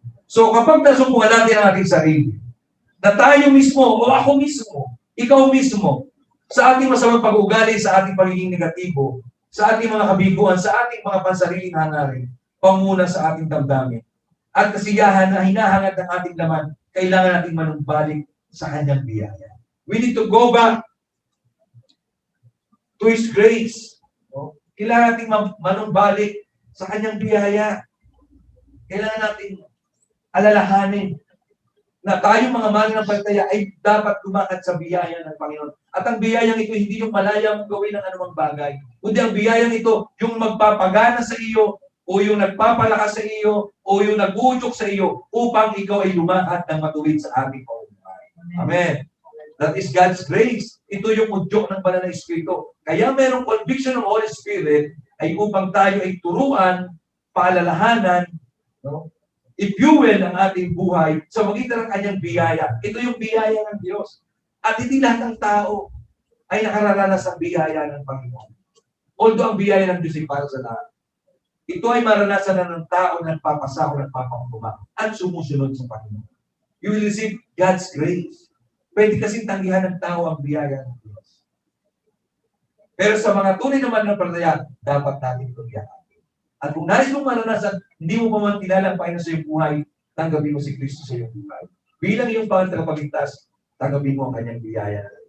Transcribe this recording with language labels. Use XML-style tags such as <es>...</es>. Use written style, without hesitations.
<tl>So kapag nasubukan natin ang ating sarili, na tayo mismo o ako mismo, ikaw mismo, sa ating masamang pag-ugali, sa ating pagiging negatibo, sa ating mga kabiguan, sa ating mga pansariling hangarin, panguna sa ating damdamin, at kasiyahan na hinahangad ng ating laman, kailangan nating manumbalik sa kanyang biyaya.</tl> <en>We need to go back to His grace.</en> <tl>No? Kailangan natin manumbalik sa kanyang biyaya. Kailangan natin alalahanin na tayo mga mananampalataya ay dapat tumakat sa biyaya ng Panginoon. At ang biyayang ito, hindi yung malaya mong gawin ng anumang bagay. Kundi ang biyayang ito, yung magpapagana sa iyo, o yung nagpapalakas sa iyo, o yung nag-uudyok sa iyo, upang ikaw ay lumakat ng matuwid sa ating pamumuhay. Amen.</tl> <en>That is God's grace.</en> <tl>Ito yung udyok ng banal na Espiritu. Kaya merong conviction ng Holy Spirit ay upang tayo ay turuan, paalalahanan, no? I-fuel ang ating buhay sa magitan ng kanyang biyaya. Ito yung biyaya ng Diyos. At hindi lahat ng tao ay nakararanas ng biyaya ng Panginoon. Although ang biyaya ng Diyos ay para sa lahat. Ito ay maranasan na ng tao na nagpapasako, nagpapakuma, at sumusunod sa Panginoon.</tl> <en>You will receive God's grace.</en> <tl>Pwede kasing tanggihan ng tao ang biyaya ng Diyos. Pero sa mga tunay naman ng palataya, dapat natin ito biyakan. At kung nais mong maranasan, hindi mo pa man kilala ang Panginoon sa iyong buhay, tanggapin mo si Kristo sa iyong buhay. Bilang iyong pangalang tagapagligtas, tanggapin mo ang kanyang biyaya.</tl>